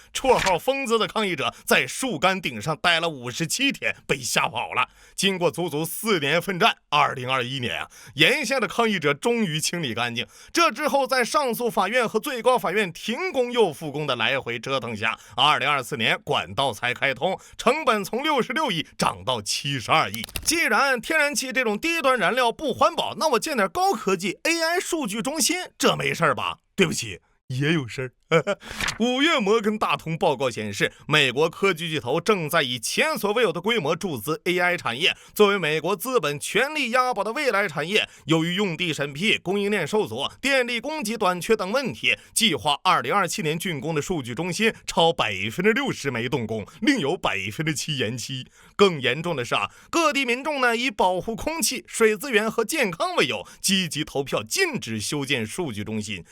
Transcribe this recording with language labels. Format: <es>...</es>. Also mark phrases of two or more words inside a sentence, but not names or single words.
<zh>綽號瘋子的抗議者在樹幹頂上待了57天，被嚇跑了。經過足足4年奮戰，2021年啊，沿線的抗議者終於清理乾淨。這之後，在上訴法院和最高法院停工又復工的來回折騰下，2024年管道才開通，成本從66億亿漲到72 億。既然天然气这种低端燃料不环保，那我建点高科技 AI 数据中心，这没事吧？对不起，也有事儿。5月摩根大通报告显示，美国科技巨头正在以前所未有的规模注资 AI 產業，作為美國資本全力押寶的未來產業。由於用地審批、供應鏈受阻、電力供給短缺等問題，計劃2027年竣工的數據中心超60%沒動工，另有7%延期。更嚴重的是各地民眾呢以保護空氣、水資源和健康為由，積極投票禁止修建數據中心。</zh>